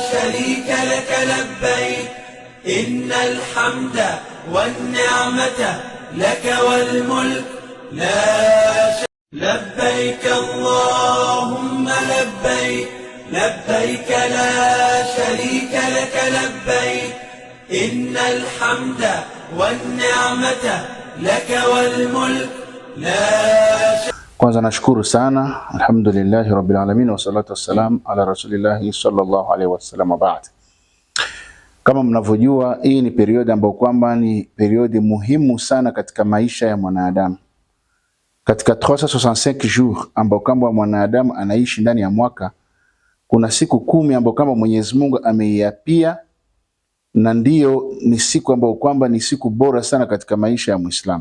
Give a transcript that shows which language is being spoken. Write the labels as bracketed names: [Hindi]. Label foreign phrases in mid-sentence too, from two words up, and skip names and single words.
[Arabic] شريك لك لبيك إن الحمد والنعمة لك والملك لا شريك لبيك اللهم لبيك لبيك لا شريك لك لبيك إن الحمد والنعمة لك والملك لا شريك. [Swahili] Kwanza nashukuru sana, [Arabic] الحمد لله رب العالمين والصلاة والسلام على رسول الله صلى الله عليه وسلم. [Swahili] Baad, kama mnavyojua, hii ni periodi ambayo kwamba ni periodi muhimu sana katika maisha ya mwanadamu. Katika 365 jours ambao kwamba mwanadamu anaishi ndani ya mwaka, kuna siku 10 ambao kwamba Mwenyezi Mungu ameiapia, na ndiyo ni siku ambao kwamba ni siku bora sana katika maisha ya Muislamu.